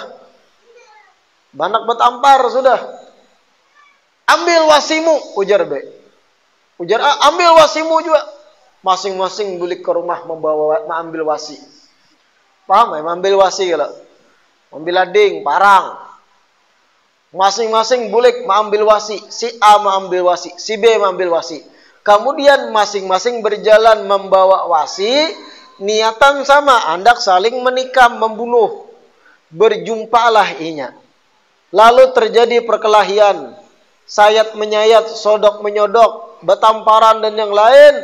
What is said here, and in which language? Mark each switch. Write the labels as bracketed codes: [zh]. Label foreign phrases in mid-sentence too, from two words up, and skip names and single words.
[bjn] Banak batampar sudah. Ambil wasimu, ujar B. Ujar A, ambil wasimu juga. Masing-masing bulik ke rumah mengambil wasi. Paham ya? Mengambil wasi kalau. Ambil lading, parang. Masing-masing bulik mengambil wasi. [id] Si A mengambil wasi, si B mengambil wasi. Kemudian masing-masing berjalan membawa wasi. Niatan sama, hendak saling menikam, membunuh. [bjn] Berjumpalah inya. [id] Lalu terjadi perkelahian. Sayat menyayat, sodok menyodok, betamparan dan yang lain.